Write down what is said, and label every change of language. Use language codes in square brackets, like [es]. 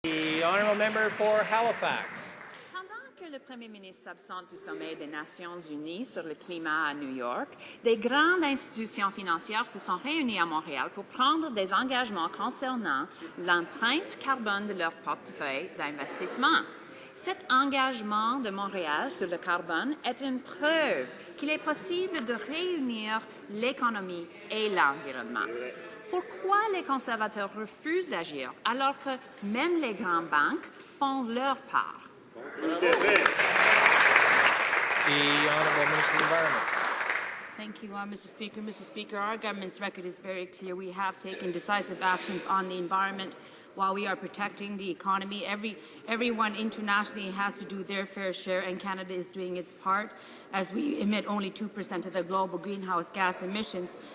[en] The honourable member for Halifax. [fr] Pendant que le Premier ministre s'absente du sommet des Nations unies sur le climat à New York, des grandes institutions financières se sont réunies à Montréal pour prendre des engagements concernant l'empreinte carbone de leur portefeuille d'investissement. Cet engagement de Montréal sur le carbone est une preuve qu'il est possible de réunir l'économie et l'environnement. Pourquoi les conservateurs refusent d'agir alors que même les grandes banques font leur part? [en] The Honourable Minister of the Environment. Thank you, Mr. Speaker. Mr. Speaker, our government's record is very clear. We have taken decisive actions on the environment while we are protecting the economy. Everyone internationally has to do their fair share, and Canada is doing its part as we emit only 2% of the global greenhouse gas emissions.